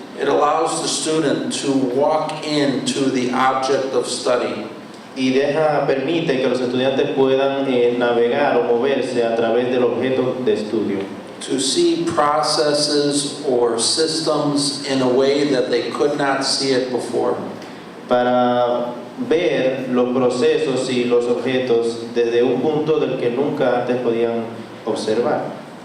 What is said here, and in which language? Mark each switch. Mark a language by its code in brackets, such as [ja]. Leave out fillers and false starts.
[en] It allows the student to walk into the object of study. [es] Y permite que los estudiantes puedan navegar o moverse a través del objeto de estudio. [en] To see processes or systems in a way that they could not see it before. [es] Para ver los procesos y los objetos desde un punto del que nunca antes podían observar.